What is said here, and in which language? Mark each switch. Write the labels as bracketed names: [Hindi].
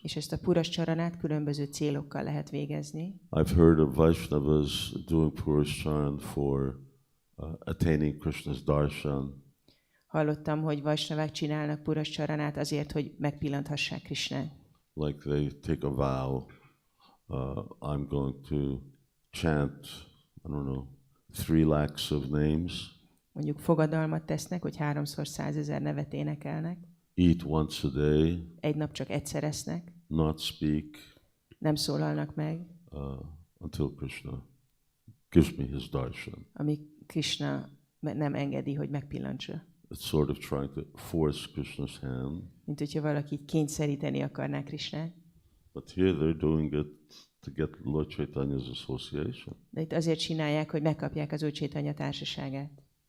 [Hungarian] És ezt a Purascharanát különböző célokkal lehet végezni. [English] I've heard of Vaishnavas doing Purasharana for attaining Krishna's darshan. [Hungarian] Hallottam, hogy vaisnavák csinálnak Purascharanát azért, hogy megpillanthassák Krisnát. [English] Like they take a vow, I'm going to chant, I don't know, 3 lakhs of names. [Hungarian] Mondjuk fogadalmat tesznek, hogy 3-szor 100 000 nevet énekelnek. [English] Eat once a day. [Hungarian] Egy nap csak egyszer esznek. [English] Not speak. [Hungarian] Nem szólalnak meg. [English] Until Krishna gives me his darshan. [Hungarian] Amíg Krishna nem engedi, hogy megpillantsa. [English] It's sort of trying to force Krishna's hand. [Hungarian] Mint hogyha valaki kényszeríteni akarná Krisnát. [English] But here they're doing it to get Lord Chaitanya's association. [Hungarian] De itt azért csinálják, hogy megkapják az Úr Chaitanya társaságát.